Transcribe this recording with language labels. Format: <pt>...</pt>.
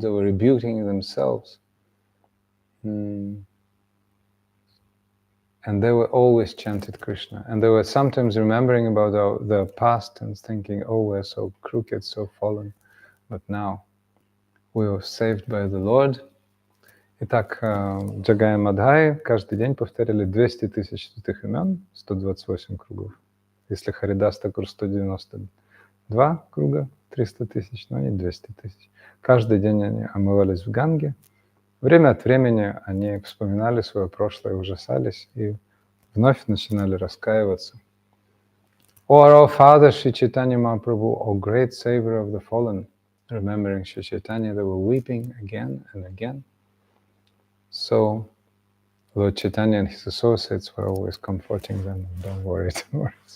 <en>They were rebuking themselves, and they were always chanted Krishna. And they were sometimes remembering about their past and thinking, "Oh, we're so crooked, so fallen, but now we were saved by the Lord."</en> <ru>Итак, Джагай и Мадхай каждый день повторяли 200 тысяч святых имен, 128 кругов. Если Харидас Такур 192 круга, 300 тысяч, но не 200 тысяч. Каждый день они омывались в Ганге. Время от времени они вспоминали свое прошлое, ужасались и вновь начинали раскаиваться.</ru> <en>O our Father Sri Chaitanya Mahaprabhu, O great Savior of the fallen, remembering Sri Chaitanya, they were weeping again and again. So Lord Chaitanya and his associates were always comforting them. Don't worry, don't worry.</en>